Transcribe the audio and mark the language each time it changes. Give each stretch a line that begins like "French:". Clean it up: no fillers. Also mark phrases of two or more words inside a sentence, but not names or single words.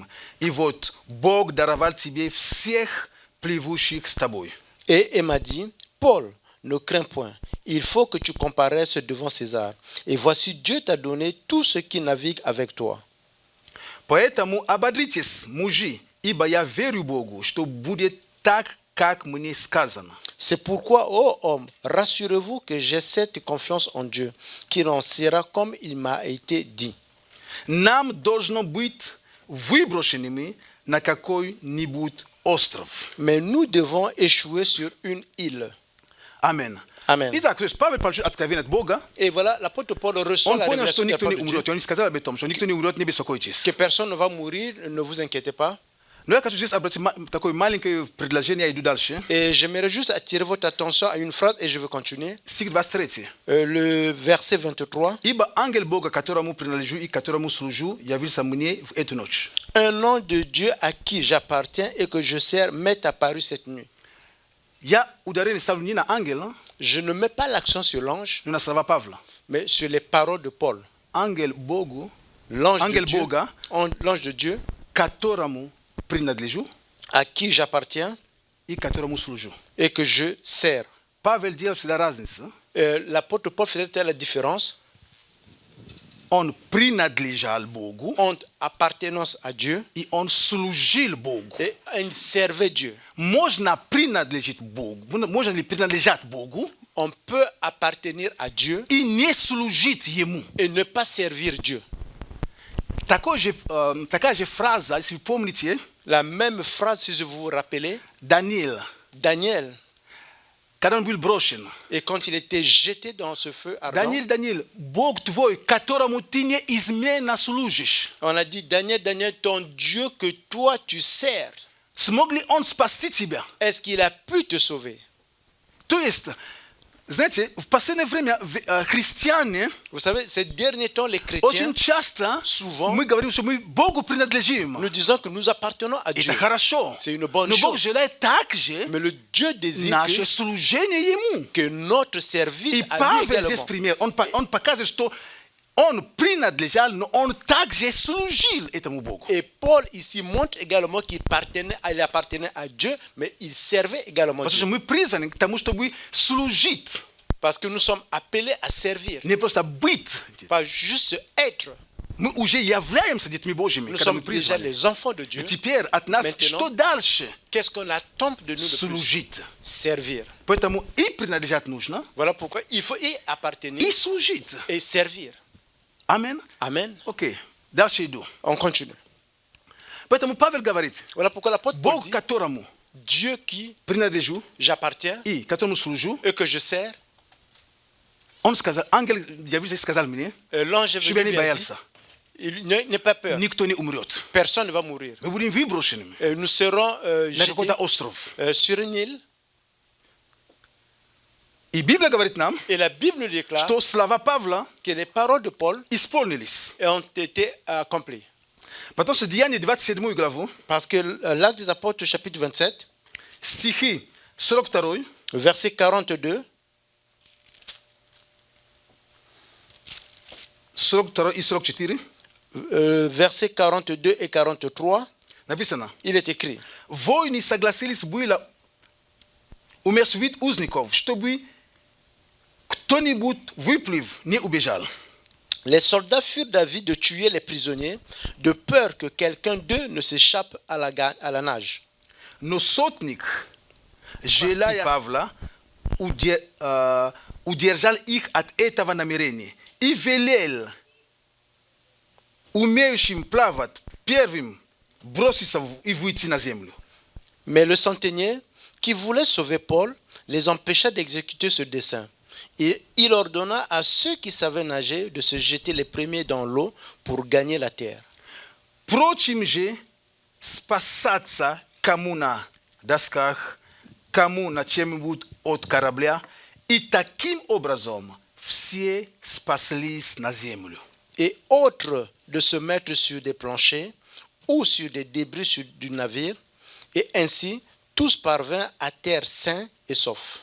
Russian: И вот Бог даровал тебе всех плывущих с тобой.
French: Et il m'a dit: Paul, ne crains point, il faut que tu comparaisses devant César. Et voici, Dieu t'a donné tout ce qui navigue avec toi.
Russian: Поэтому ободритесь, мужи, ибо я верю Богу, что будет так, как мне сказано.
French: C'est pourquoi, ô homme, rassurez-vous que j'ai cette confiance en Dieu, qu'il en sera comme il m'a été dit.
Russian: Нам должно быть выброшенными на какой-нибудь остров.
French: Mais nous devons échouer sur une île. Amen. Amen.
Russian: Итак, то есть Павел получил откровение от Бога.
French: Et voilà, l'apôtre Paul reçoit
Russian: Он
French: la
Russian: понял, что
French: révélation de la
Russian: никто
French: part
Russian: не
French: de Dieu,
Russian: умрет. Он не сказал об этом, что никто не умрет, не беспокойтесь.
French: que personne ne va mourir, ne vous inquiétez pas.
Russian: Но я хочу здесь обратить такое маленькое предложение, я иду дальше.
French: Et j'aimerais juste attirer votre attention à une phrase et je vais continuer.
Russian: Стих 23.
French: Le verset 23.
Russian: Ибо ангел Бога, которому принадлежу и которому служу, явился мне в эту ночь.
French: Un nom de Dieu à qui j'appartiens et que je sers m'est apparu cette nuit.
Russian: Я ударение ставлю не на ангела,
French: Je ne mets pas l'accent sur l'ange,
Russian: но на слова Павла.
French: mais sur les paroles de Paul.
Russian: Ангел Богу,
French: L'ange de
Russian: ангел
French: Dieu,
Russian: Бога,
French: l'ange de Dieu
Russian: которому принадлежу
French: à qui j'appartiens
Russian: и которому служу.
French: et que je sers.
Russian: Павел делал всегда разницу.
French: L'apôtre Paul faisait la différence
Russian: Он принадлежал Богу,
French: entre appartenance à Dieu
Russian: и он служил Богу.
French: et il servait Dieu.
Russian: Можно принадлежать Богу, можно ли принадлежать Богу
French: On peut appartenir à Dieu
Russian: и не служить Ему.
French: et ne pas servir Dieu.
Russian: Такая же фраза, если вы помните,
French: La même phrase, si vous vous rappelez,
Russian: Даниил,
French: Daniel,
Russian: когда он был брошен.
French: et quand il était jeté dans ce feu ardent,
Russian: Даниил, Бог твой, которому ты неизменно служишь,
French: on a dit: Daniel, Daniel, ton Dieu que toi tu sers,
Russian: смог ли он спасти тебя?
French: est-ce qu'il a pu te sauver?
Russian: То есть, знаете, в последнее время христиане
French: Vous savez, ces derniers temps, les
Russian: очень
French: chrétiens,
Russian: часто
French: souvent,
Russian: мы говорим, что мы Богу принадлежим.
French: nous disons que nous appartenons à Dieu.
Russian: Это хорошо.
French: C'est une bonne
Russian: Но Бог
French: chose.
Russian: желает также
French: Mais le Dieu désire
Russian: наше служение Ему.
French: que notre service
Russian: И
French: à lui
Russian: Павел здесь
French: également.
Russian: пример. Он показывает, что он принадлежал, но он также служил этому Богу.
French: Et Paul ici montre également qu'il appartenait à Dieu, mais il servait également
Russian: Потому что
French: Dieu.
Russian: мы призваны к тому, чтобы служить.
French: Parce que nous sommes appelés à servir,
Russian: Не просто быть.
French: pas juste être.
Russian: Мы уже являемся детьми Божьими,
French: Nous
Russian: когда мы
French: sommes déjà
Russian: призваны.
French: les enfants de Dieu.
Russian: И теперь от нас
French: Maintenant,
Russian: что дальше?
French: Qu'est-ce qu'on attend de nous de plus?
Russian: Служить.
French: Servir.
Russian: Поэтому и принадлежать нужно,
French: Voilà pourquoi il faut y appartenir
Russian: и служить.
French: et servir.
Russian: Амин.
French: Amen.
Russian: Окей. Дальше иду.
French: On continue.
Russian: Поэтому Павел говорит,
French: Voilà pourquoi l'apôtre Paul
Russian: Бог,
French: dit:
Russian: которому
French: Dieu qui
Russian: принадлежу
French: j'appartiens
Russian: и которому служу,
French: et que je sers.
Russian: он сказал, ангел явился и сказал мне,
French: L'ange est
Russian: чтобы я
French: venu
Russian: не
French: lui a dit,
Russian: боялся.
French: N'aie pas peur. Nikt to nie umrет. Personne ne va mourir. My budeme wybрошенными Nous serons
Russian: на какой-то
French: jetés
Russian: остров.
French: sur une île.
Russian: И Библия говорит нам,
French: Et la Bible nous déclare
Russian: что слова Павла
French: que les paroles de Paul
Russian: исполнились.
French: ont été accomplies.
Russian: Потому что Деяния 27 главу,
French: Parce que l'Acte des Apôtres, chapitre 27,
Russian: стихи 42,
French: verset 42,
Russian: 42 и 44,
French: versets 42 et 43,
Russian: написано:
French: il est écrit:
Russian: воины согласились было умерщвить узников, чтобы кто-нибудь выплыв не убежал.
French: Les soldats furent d'avis de tuer les prisonniers, de peur que quelqu'un d'eux ne s'échappe à la nage.
Russian: Но сотник, желая Павла, удержал их от этого намерения и велел умеющим плавать первым броситься и выйти на землю.
French: Mais le centenier, qui voulait sauver Paul, les empêcha d'exécuter ce dessein. Et il ordonna à ceux qui savaient nager de se jeter les premiers dans l'eau pour gagner la terre.
Russian: Впрочем же, спасаться кому на досках, кому на чем-нибудь от корабля, и таким образом все спаслись на землю.
French: Et autre de se mettre sur des planchers ou sur des débris du navire, et ainsi tous parvinrent à terre sains et saufs.